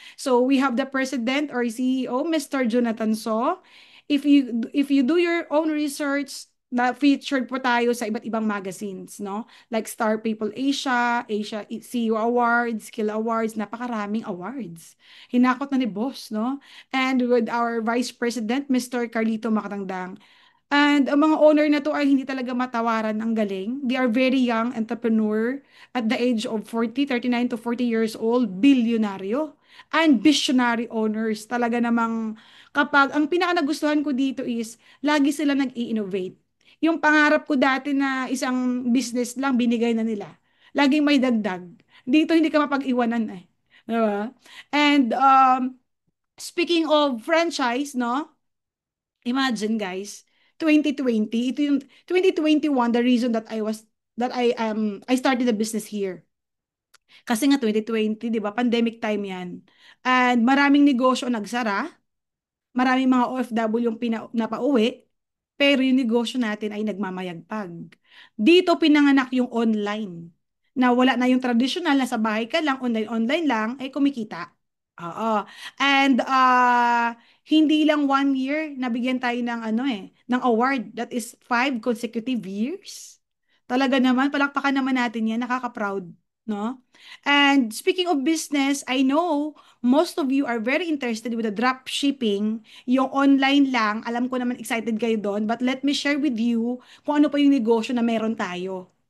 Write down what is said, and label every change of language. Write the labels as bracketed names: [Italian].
[English] So we have the president or CEO, Mr. Jonathan So. If you do your own research, [Filipino] na featured po tayo sa iba't ibang magazines, no? Like Star People Asia, Asia CEO Awards, Skill Awards, napakaraming awards. Hinakot na ni boss, no? [English] And with our Vice President, Mr. Carlito Macatangdang. [Filipino] And ang mga owner na to ay hindi talaga matawaran ang galing. [English] They are very young entrepreneur at the age of 39 to 40 years old, bilyonaryo. And visionary owners. [Filipino] Talaga namang kapag, ang pinaka nagustuhan ko dito is, lagi sila nag-i-innovate. Yung pangarap ko dati na isang business lang, binigay na nila. Laging may dagdag. Dito hindi ka mapag-iwanan eh. Diba? [English] And speaking of franchise, [Filipino] no? [English] Imagine guys, 2020, [Filipino] ito yung 2021, [English] the reason that I started a business here. [Filipino] Kasi nga 2020, 'di ba? Pandemic time 'yan. And maraming negosyo nagsara, maraming mga OFW yung napauwi, pero yung negosyo natin ay nagmamayagpag. Dito pinanganak yung online. Na wala na yung traditional na sa bahay ka lang, online lang, ay kumikita. Oo. And hindi lang 1 year, nabigyan tayo ng ano ng award. [English] That is 5 consecutive years. [Filipino] Talaga naman, palakpakan naman natin yan, nakaka-proud. No? [English] And speaking of business, I know most of you are very interested with the drop shipping, [Filipino] yung online lang. Alam ko naman excited kayo doon, [English] but let me share with you [Filipino] kung ano pa yung negosyo na meron tayo.